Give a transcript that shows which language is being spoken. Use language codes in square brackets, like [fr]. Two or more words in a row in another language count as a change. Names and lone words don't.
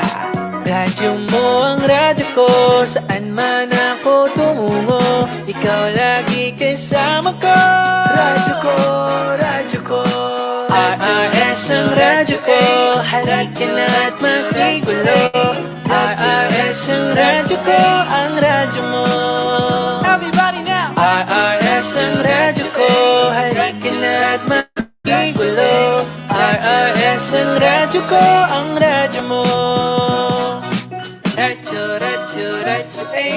[tl] Radyo mo ang radyo ko, saan man ako tumungo, ikaw lagi kasama ko. Radyo ko, radyo ko. RRS ang radyo ko, halika na't makigulo. RRS ang radyo ko, ang radyo mo. [en] Everybody now! [tl] RRS ang radyo ko, halika na't makigulo. RRS ang radyo ko, ang radyo mo. Radyo, radyo, radyo, ay.